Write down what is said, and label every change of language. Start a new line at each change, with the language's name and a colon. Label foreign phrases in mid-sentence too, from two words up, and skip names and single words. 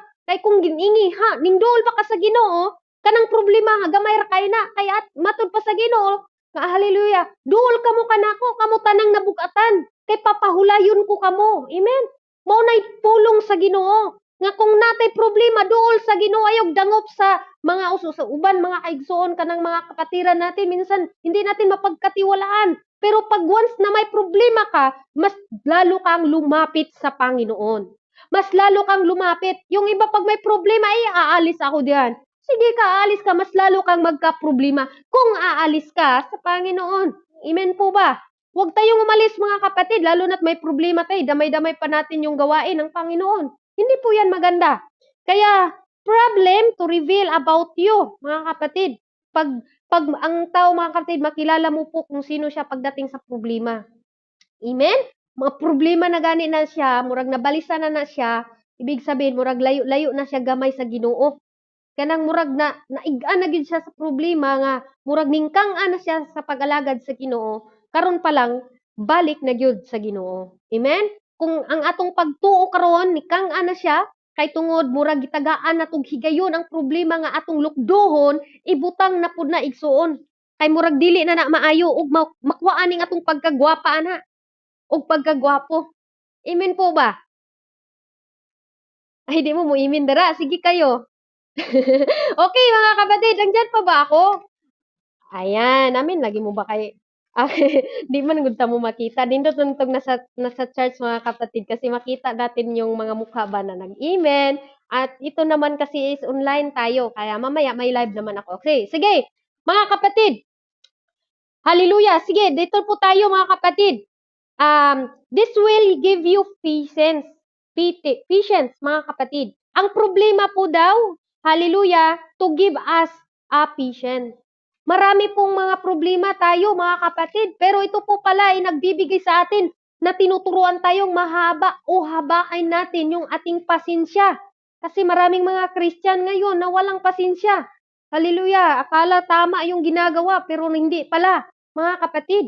Cebuano: Kay kung giningi ha, ningdol pa ka sa Ginoo, kanang problema ha gamay ra kay na kay at matud pa sa Ginoo nga hallelujah. Duol kamo kanako, kamo tanang nabugatan kay papahulayon ko kamo. Amen. Mao nay pulong sa Ginoo nga kung natay problema duol sa Ginoo ayog dangop sa mga uso sa uban mga kaigsoon kanang
Filipino: mga kapatiran natin minsan hindi natin mapagkatiwalaan. Pero pag once na may problema ka, mas lalo kang lumapit sa Panginoon. Mas lalo kang lumapit. Yung iba pag may problema, aalis ako diyan. Sige ka, aalis ka, mas lalo kang magka-problema kung aalis ka sa Panginoon. Amen po ba? Huwag tayong umalis mga kapatid, lalo na't may problema tayo, damay-damay pa natin yung gawain ng Panginoon. Hindi po yan maganda. Kaya,
English: problem to reveal about you,
Filipino: mga kapatid. Pag ang tao mga kapatid, makilala mo po kung sino siya pagdating sa problema.
Cebuano: Amen? Mga problema na gani na siya, murag nabalisa na siya,
Filipino: ibig sabihin,
Cebuano: murag layo-layo na siya gamay sa Ginoo. Kanang murag na naigaan na gid siya sa problema nga murag ningkang-an na siya sa pag-alagad sa Ginoo karon pa lang balik na gyud sa Ginoo. Amen? Kung ang atong pagtuo karon nikang-an na siya kay tungod murag gitagaan natong higayon ang problema nga atong lukdohon ibutang na pud na igsuon. Kay murag dili na maayo ug makuhaan ning atong pagkagwapa ana ug pagkagwapo.
Filipino: Amen po ba?
Cebuano: Ay di mo imin dara, sige kayo.
Filipino: Okay mga kapatid, nandiyan pa ba ako?
Cebuano: Ayan, namin lagi mo ba kay di man gud ta mo makita.
Filipino: Nindot tuntog nasa church mga kapatid kasi makita natin yung mga mukha ba na nag-amen. At ito naman kasi is online tayo. Kaya mamaya may live naman ako. Okay, sige. Mga kapatid, hallelujah. Sige, dito po tayo mga kapatid.
English: This will give you patience. Patience,
Filipino: mga kapatid. Ang problema po daw,
English: hallelujah, to give us a patience.
Filipino: Marami pong mga problema tayo, mga kapatid. Pero ito po pala ay nagbibigay sa atin na tinuturuan tayong mahaba o habain natin yung ating pasensya. Kasi maraming mga Christian ngayon na walang pasensya. Hallelujah, akala tama yung ginagawa pero hindi pala, mga kapatid.